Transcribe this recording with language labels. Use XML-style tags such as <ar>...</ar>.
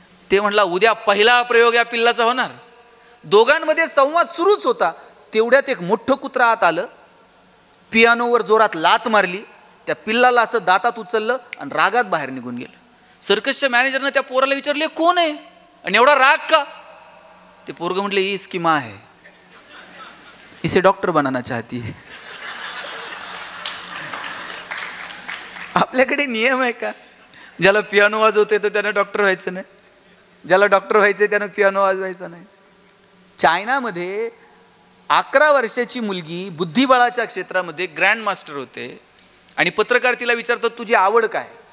<mr>ते म्हणला उद्या पहिला प्रयोग या पिल्लाचा होणार. दोघांमध्ये संवाद सुरूच होता. तेवढ्यात एक मोठं कुत्रा आत आलं, पियानोवर जोरात लात मारली, त्या पिल्लाला असं दातात उचललं आणि रागात बाहेर निघून गेलं. सर्कसच्या मॅनेजरनं त्या पोराला विचारले कोण आहे आणि एवढा राग का. ते पोरग म्हटले</mr> <hi>इसकी माँ है, इसे डॉक्टर बनाना चाहती है.</hi> <mr>आपल्याकडे नियम आहे का, ज्याला पियानो वाजवते तर त्यानं डॉक्टर व्हायचं नाही, ज्याला डॉक्टर व्हायचं त्यानं पियानो वाजवायचा नाही. चायनामध्ये 11 वर्षाची मुलगी बुद्धिबळाच्या क्षेत्रामध्ये ग्रँड मास्टर होते आणि पत्रकार तिला विचारतात तुझी आवड काय.</mr>